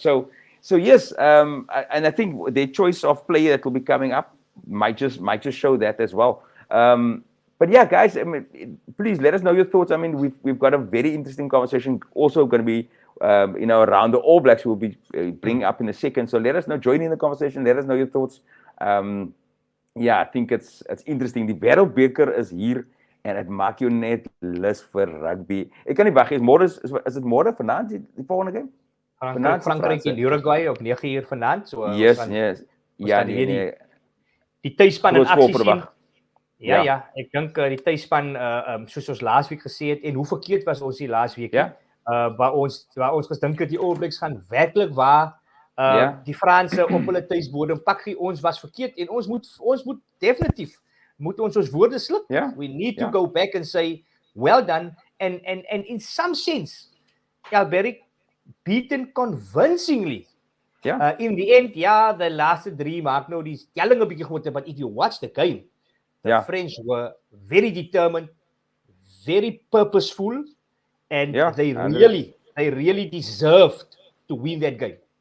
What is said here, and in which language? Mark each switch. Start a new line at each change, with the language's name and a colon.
English: So yes, and I think their choice of player that will be coming up might just show that as well. But yeah, guys, I mean, please let us know your thoughts. I mean, we've got a very interesting conversation also going to be. Around the All Blacks we'll be bringing up in a second. So let us know, join in the conversation, let us know your thoughts. I think it's interesting.
Afrikaans: Die Wêreldbeker is hier en dit maak jou net lus vir rugby. Ek kan nie wag, is dit môre vanaand die volgende game? Frankryk en Uruguay op 9 uur vanaand.
English: So yes. Ja,
Afrikaans: die tuisspan in aksie sien. Ja, ek dink die tuisspan soos ons laasweek gesê het en hoe verkeerd was ons die laasweek nie. Waar ons gedink het die All Blacks gaan werklik waar die Franse op hulle tuisbodem pak gee. Ons was verkeerd en ons moet definitief ons woorde sluk.
English: We need to go back and say well done and in some sense Alberic beaten convincingly. In the end, the last 3
Afrikaans: maak nou die telling 'n bietjie groter,
English: but if you watch the game, the French were very determined, very purposeful, and they really deserved to win that game.